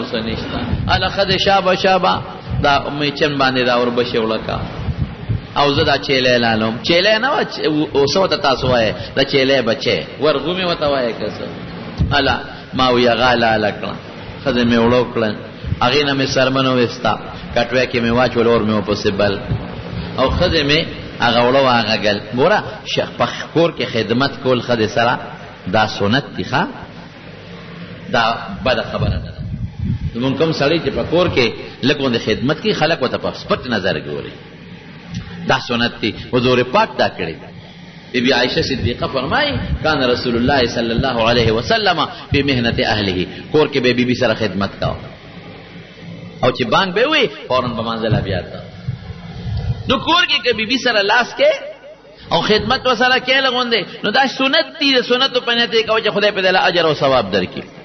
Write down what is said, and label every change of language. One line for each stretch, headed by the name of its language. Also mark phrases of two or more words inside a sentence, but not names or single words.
Pashto: څه نشته هله خدای شابه دا میچن باندې دا وربشي وړکه او زه دا چیلی لالم چیلی نه وه څه ورته تاسو وایې دا چیلی بچی ورغومې ورته وایې که څه هله ما وی هغه لاله کړه ښځې مې وړو کړه هغې نه مې سرمنو وستا کټوی کې مې واچول اور مې ورپسې بل او ښځې مې هغه وړه هغه ګل ګوره په کور کې خدمت کول ښځې سره دا سنت دي ښه دا بده خبره نه ده زمونږ کوم سړی چې په کور کې لږ غوندې خدمت کوي خلک ورته په سپک نظر ګوري دا سنت دی حضور پاک دا کړی بی بی عائشہ صدیقہ فرمائی
Arabic: کان رسول الله صلی الله علیه وسلم فی مهنت اهله
Pashto: کور کې بی بی سره خدمت کاو او چې بانګ به وي فورن په منځله بیا تا نو کور کې که بی بی سره لاس کې او خدمت وسره کې لغوندې نو دا سنت دی سنت په نیت کې او چې خدای په دله اجر او ثواب درکړي